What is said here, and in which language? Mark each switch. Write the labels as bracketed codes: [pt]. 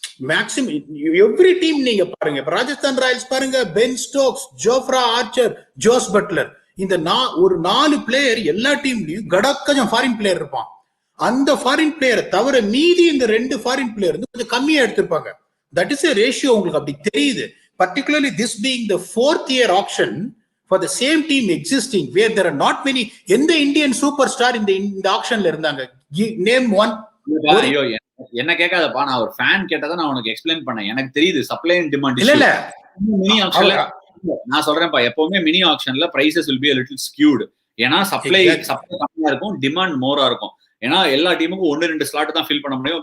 [ta] Maximum every team நீங்க பாருங்க. இப்ப ராஜஸ்தான் ராயல்ஸ் பாருங்க, Ben Stokes, Jofra Archer, Jos Buttler, இந்த ஒரு 4 பிளேயர் எல்லா டீம்லயும் கடக்கஜம் ஃபாரின் பிளேயர் இருப்பான். அந்த ஃபாரின் பிளேயரை தவிர மீதி இந்த 2 ஃபாரின் பிளேயர் வந்து கொஞ்சம் கம்மியா எடுத்திருப்பாங்க. [en] That is a ratio. [ta] உங்களுக்கு அப்படி தெரியுது. [en] Particularly this being the 4th year auction for the same team existing where there are not many. [ta] எந்த இந்தியன் சூப்பர் ஸ்டார் இந்த ஆக்ஷன்ல இருந்தாங்க? [en] Name one. [ta] ஐயோ என்ன கேட்காதப்பா, நான் ஒரு ஃபேன் கேட்டதை நான் உனக்கு எக்ஸ்பிளைன் பண்ணேன். எனக்கு தெரியுது சப்ளை அண்ட் டிமாண்ட். இல்ல மினி ஆக்ஷன்ல நான் சொல்றேன்ப்பா, எப்பவுமே mini ஆக்ஷன்ல prices [en] will be a little skewed. [ta] ஏன்னா சப்ளை கம்மியா இருக்கும், டிமாண்ட் மோரா இருக்கும். ஏன்னா எல்லா டீமுக்கும் 1-2 ஸ்லாட் தான் ஃபில் பண்ண முடியும்.